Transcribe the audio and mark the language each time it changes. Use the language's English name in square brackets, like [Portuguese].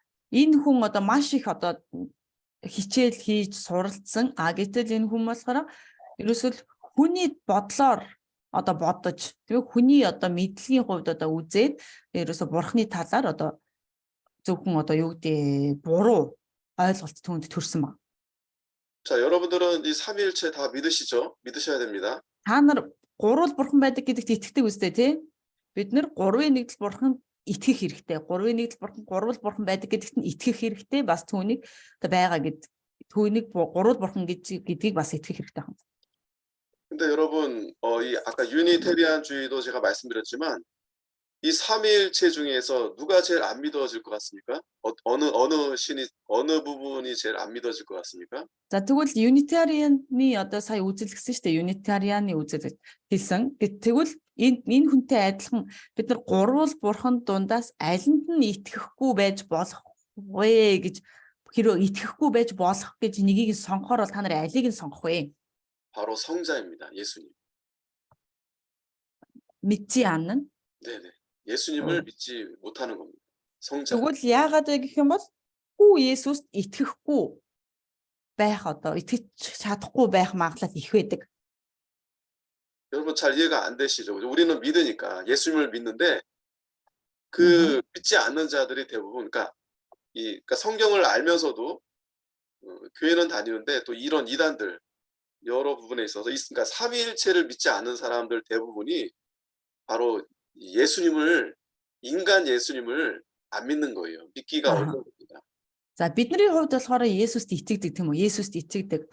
[Mongolian] Энэ хүн одоо маш их одоо хичээл хийж суралцсан. Гэтэл энэ хүн болохоор ерөөсөл хүний бодлоор одоо бодож тийм хүний одоо мэдлэгийн хувьд одоо үзээд ерөөсө бурхны талаар одоо зөвхөн одоо юу гэдэг буруу ойлголт түүнд төрсэн баг. [Korean] 자, 여러분들은 이 삼위일체 다 믿으시죠? 믿으셔야 됩니다. [Mongolian] Та нар гурвал бурхан байдаг гэдэгт итгэдэг үстэй тий. Бид нар гурвын нэгдэл бурханд итгэх хэрэгтэй. Гурвын нэгдэл бурхан гурвал бурхан байдаг гэдэгт нь итгэх хэрэгтэй. Бас түүнийг одоо байгаа гэд түүнийг гурвал бурхан гэдгийг бас итгэх хэрэгтэй байна. [Korean] 근데 여러분, 이 아까 유니테리안주의도 제가 말씀드렸지만 이 삼위일체 중에서 누가 제일 안 믿어질 것 같습니까? 어느 신이 어느 부분이 제일 안 믿어질 것 같습니까? [Mongolian] За тэгвэл Unitarian-ы одоо сая үзэлгсэн шүү дээ. Unitarian-ы үзэл хэлсэн. Тэгвэл энэ хүнтэй адилхан бид нар гурвал бурханд дундаас алинд нь итгэхгүй байж болох вэ гэж хэрэг итгэхгүй байж болох гэж нэгийг сонгохоор бол та нар алийг нь сонгох вэ? [Korean] 바로 성자입니다. 예수님. 믿지 않는. 네네. 예수님을 믿지 못하는 겁니다. 성자. [Mongolian] Тэгвэл яагаад вэ гэх юм бол хүү Есүст итгэхгүй байх одоо итгэж чадахгүй байх магадлал их байдаг. [Korean] 여러분 잘 이해가 안 되시죠? 우리는 믿으니까 예수님을 믿는데 그 믿지 않는 자들이 대부분 그러니까 성경을 알면서도 교회는 다니는데 또 이런 이단들 여러 부분에 있어서 그러니까 삼위일체를 믿지 않는 사람들 대부분이 바로 예수님을 인간 예수님을 안 믿는 거예요. 믿기가 어려운 겁니다. [Mongolian] За бидний хувьд болохоор Есүст итгэдэг тийм үү? Есүст итгэдэг.